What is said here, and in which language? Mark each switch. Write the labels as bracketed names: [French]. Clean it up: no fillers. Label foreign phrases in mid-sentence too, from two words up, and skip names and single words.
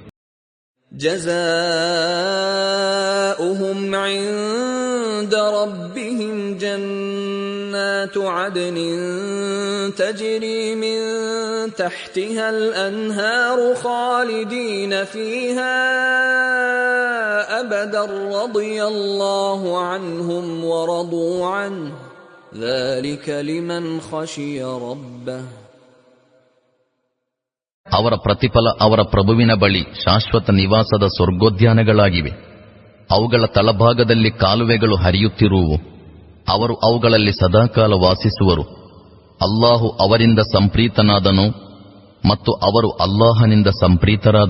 [Arabic] جزاؤهم عند ربهم جنات عدن تجري من تحتها الأنهار خالدين فيها أبدا رضي الله عنهم ورضوا عنه ذلك لمن خشي ربه. [Kannada] ಅವರ ಪ್ರತಿಫಲ ಅವರ ಪ್ರಭುವಿನ ಬಳಿ ಶಾಶ್ವತ ನಿವಾಸದ ಸ್ವರ್ಗೋದ್ಯಾನಗಳಾಗಿವೆ. ಅವುಗಳ ತಳಭಾಗದಲ್ಲಿ ಕಾಲುವೆಗಳು ಹರಿಯುತ್ತಿರುವು. ಅವರು ಅವುಗಳಲ್ಲಿ ಸದಾಕಾಲ ವಾಸಿಸುವರು. ಅಲ್ಲಾಹು ಅವರಿಂದ ಸಂಪ್ರೀತನಾದನು ಮತ್ತು ಅವರು ಅಲ್ಲಾಹನಿಂದ ಸಂಪ್ರೀತರಾದರು.